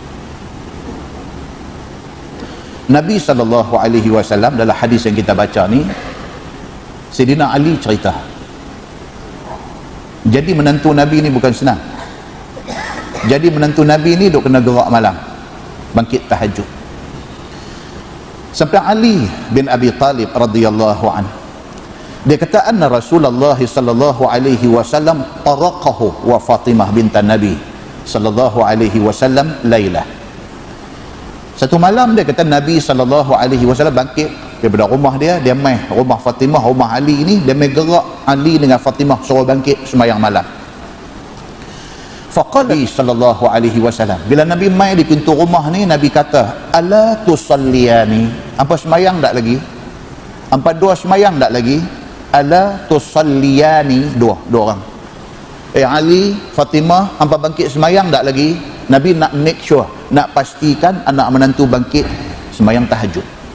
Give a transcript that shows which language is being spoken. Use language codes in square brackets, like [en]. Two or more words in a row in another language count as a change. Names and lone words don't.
[ms] Nabi SAW dalam hadis yang kita baca ni, Sayyidina Ali cerita, jadi menantu Nabi ni bukan senang. Jadi menantu Nabi ni duk kena gerak malam bangkit tahajud. Sampai Ali bin Abi Talib radhiyallahu an, dia kata [ar] أن رسول الله صلى الله عليه وسلم طرقه وفاطمة بنت النبي صلى الله عليه وسلم ليلة. [ms] Satu malam dia kata Nabi [ar] صلى الله عليه وسلم [ms] bangkit daripada rumah dia mai rumah Fatimah, rumah Ali ni, dia mai gerak Ali dengan Fatimah suruh bangkit sembahyang malam. [ar] فقال صلى الله عليه وسلم, [ms] bila Nabi mai di pintu rumah ni, Nabi kata, [ar] ألا تصليان, [ms] apa sembahyang tak lagi? Apa dua sembahyang tak lagi? [ar] ألا تصليان, [ms] dua orang. Ali, Fatimah, hampa bangkit sembahyang tak lagi? Nabi nak [en] make sure, [ms] nak pastikan anak menantu bangkit sembahyang tahajud.